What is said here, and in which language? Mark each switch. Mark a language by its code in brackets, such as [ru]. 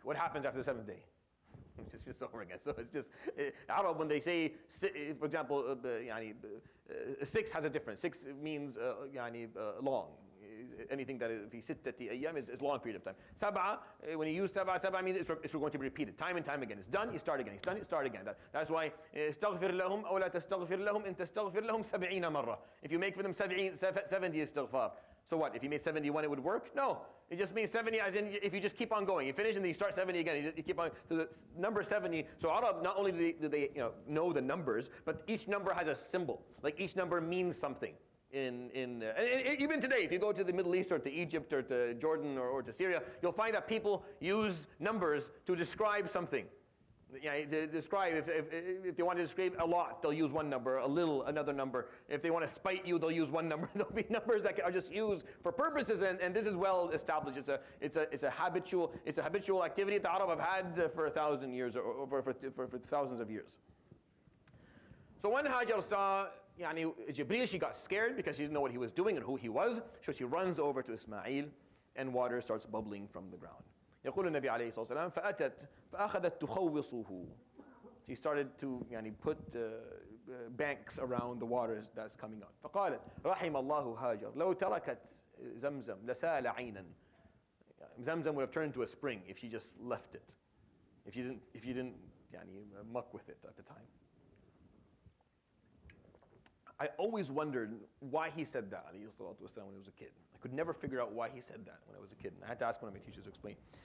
[en] What happens after the 7th day? It's just over again. So it's just, Arab, when they say, for example, 6 has a difference. 6 means long. Anything that is, [ar] fi sittati ayyam [en] is a long period of time. Sab'a, when you use sab'a means it's going to be repeated time and time again. It's done, you start again. It's done, you start again. That's why, [ar] استغفر لهم أو لا تستغفر لهم إن تستغفر لهم 70 مرة. [en] If you make for them 70 istighfar. So what, if you made 71 it would work? No, it just means 70 as in if you just keep on going. You finish and then you start 70 again. You keep on, so the number 70, so Arab, not only do they know the numbers, but each number has a symbol. Like each number means something. And even today, if you go to the Middle East or to Egypt or to Jordan or to Syria, you'll find that people use numbers to describe something. To describe, if they want to describe a lot, they'll use one number, a little, another number. If they want to spite you, they'll use one number. There'll be numbers that are just used for purposes, and this is well established. It's a habitual activity that the Arab have had for 1,000 years, or for thousands of years. So when Hajar saw Jibreel, she got scared because she didn't know what he was doing and who he was. So she runs over to Ismail, and water starts bubbling from the ground. [ar] يقول النبي عليه الصلاة والسلام فأخذت تخوصه. [en] She started to put banks around the water that's coming out. [ar] فقالت رحم الله هاجر لو تركت زمزم لسال عينا. [en] Zamzam would have turned into a spring if she just left it. If you didn't muck with it at the time. I always wondered why he said that, [ar] alayhi salatu wasalam, [en] when I was a kid. I could never figure out why he said that when I was a kid. And I had to ask one of my teachers to explain.